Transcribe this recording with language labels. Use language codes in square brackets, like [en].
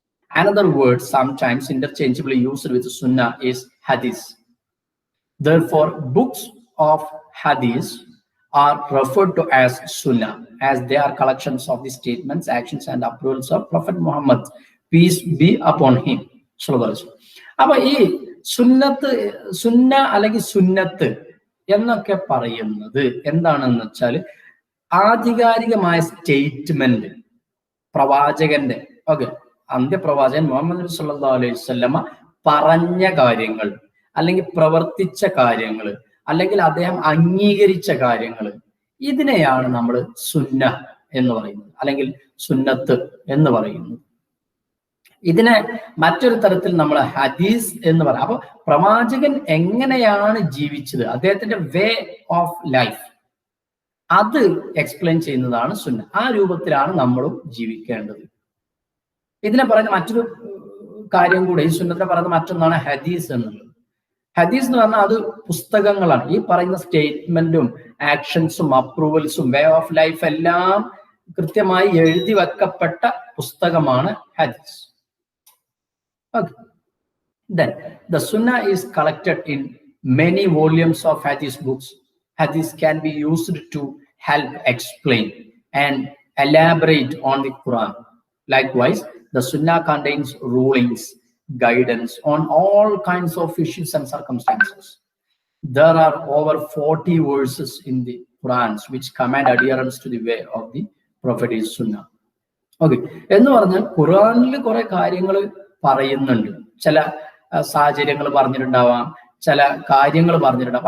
[en] Another word sometimes interchangeably used with Sunnah is Hadith. Therefore, books of Hadith are referred to as Sunnah, as they are collections of the statements, actions, and approvals of Prophet Muhammad, peace be upon him. [ml] അപ്പൊ ഈ സുന്ന അല്ലെങ്കിൽ സുന്നത്ത് എന്നൊക്കെ പറയുന്നത് എന്താണെന്ന് വെച്ചാൽ ആധികാരികമായ സ്റ്റേറ്റ്മെന്റ്, പ്രവാചകന്റെ അന്ത്യപ്രവാചകൻ മുഹമ്മദ് നബി സല്ലല്ലാഹു അലൈഹി വസല്ലമ പറഞ്ഞ കാര്യങ്ങൾ, അല്ലെങ്കിൽ പ്രവർത്തിച്ച കാര്യങ്ങൾ, അല്ലെങ്കിൽ അദ്ദേഹം അംഗീകരിച്ച കാര്യങ്ങൾ, ഇതിനെയാണ് നമ്മൾ സുന്ന എന്ന് പറയുന്നത്, അല്ലെങ്കിൽ സുന്നത്ത് എന്ന് പറയുന്നത്. ഇതിനെ മറ്റൊരു തരത്തിൽ നമ്മൾ ഹദീസ് എന്ന് പറയാം. അപ്പൊ പ്രവാചകൻ എങ്ങനെയാണ് ജീവിച്ചത്, അദ്ദേഹത്തിന്റെ വേ ഓഫ് ലൈഫ്, അത് എക്സ്പ്ലെയിൻ ചെയ്യുന്നതാണ് സുന്ന. ആ രൂപത്തിലാണ് നമ്മളും ജീവിക്കേണ്ടത്. ഇതിനെ പറയുന്ന മറ്റൊരു കാര്യം കൂടെ, ഈ സുന്നത്തിനെ പറയുന്ന മറ്റൊന്നാണ് ഹദീസ് എന്നുള്ളത്. ഹദീസ് എന്ന് പറഞ്ഞാൽ അത് പുസ്തകങ്ങളാണ്. ഈ പറയുന്ന സ്റ്റേറ്റ്മെന്റും ആക്ഷൻസും അപ്രൂവൽസും വേ ഓഫ് ലൈഫ് എല്ലാം കൃത്യമായി എഴുതി വെക്കപ്പെട്ട പുസ്തകമാണ് ഹദീസ്. [en] Okay. Then the Sunnah is collected in many volumes of Hadith books. Hadith can be used to help explain and elaborate on the Quran. Likewise, the Sunnah contains rulings, guidance on all kinds of issues and circumstances. There are over 40 verses in the Quran which command adherence to the way of the Prophet is Sunnah. Okay. [ml] എന്ന് പറഞ്ഞാൽ ഖുർആനിൽ കുറെ കാര്യങ്ങൾ പറയുന്നുണ്ട്, ചില സാഹചര്യങ്ങൾ പറഞ്ഞിട്ടുണ്ടാവാം, ചില കാര്യങ്ങൾ പറഞ്ഞിട്ടുണ്ടാവും.